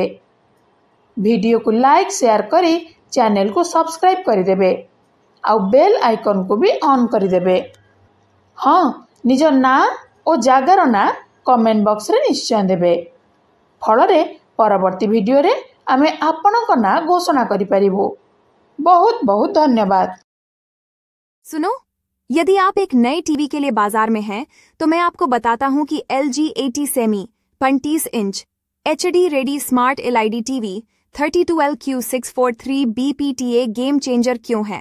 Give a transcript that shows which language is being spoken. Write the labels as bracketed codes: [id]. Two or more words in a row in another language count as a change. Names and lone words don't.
[or] ଭିଡ଼ିଓକୁ [en] like share [or] କରି ଚ୍ୟାନେଲକୁ ସବସ୍କ୍ରାଇବ୍ କରିଦେବେ। ଆଉ [en] bell iconକୁ [or] ବି ଅନ୍ କରିଦେବେ। ହଁ, ନିଜ ନାଁ ଓ ଜାଗାର ନାଁ [en] comment boxରେ [or] ନିଶ୍ଚୟ ଦେବେ। ଫଳରେ ପରବର୍ତ୍ତୀ ଭିଡ଼ିଓରେ ଆମେ ଆପଣଙ୍କ ନାଁ ଘୋଷଣା କରିପାରିବୁ। [hi] बहुत बहुत धन्यवाद। सुनो, यदि आप एक नए टीवी के लिए बाजार में हैं, तो मैं आपको बताता हूं कि LG 80 सेमी 35 इंच HD रेडी स्मार्ट LED टीवी 32LQ643 BPTA [en] game changer [hi] क्यों है।